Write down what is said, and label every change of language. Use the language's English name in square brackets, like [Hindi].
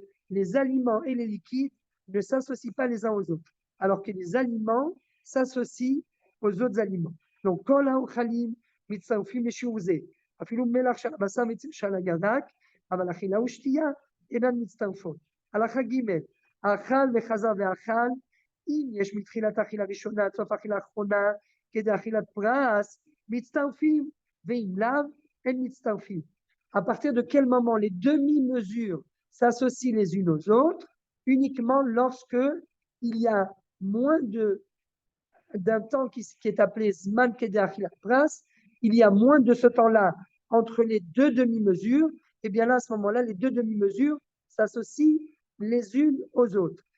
[French] Les aliments et les liquides ne s'associent pas les uns aux autres, alors que les aliments s'associent aux autres aliments. [Hebrew] Donc, kol haochalim mitzarfim leshiurzeh, afilu melach shel הבשר shel הירק, אבל אכילה ושתייה אינן מצטרפות. הלכה ג' האכל וחזר ואכל, אם יש מתחילת האכילה הראשונה עד סוף האכילה האחרונה כדי אכילת פרס, מצטרפים, ואם לאו, אין מצטרפים. [French] À partir de quel moment les demi-mesures s'associent les unes aux autres? Uniquement lorsque il y a moins d'un temps qui est appelé Zman Kedé Achilat Pras, il y a moins de ce temps-là entre les deux demi-mesures, et bien là, à ce moment-là, les deux demi-mesures s'associent les unes aux autres.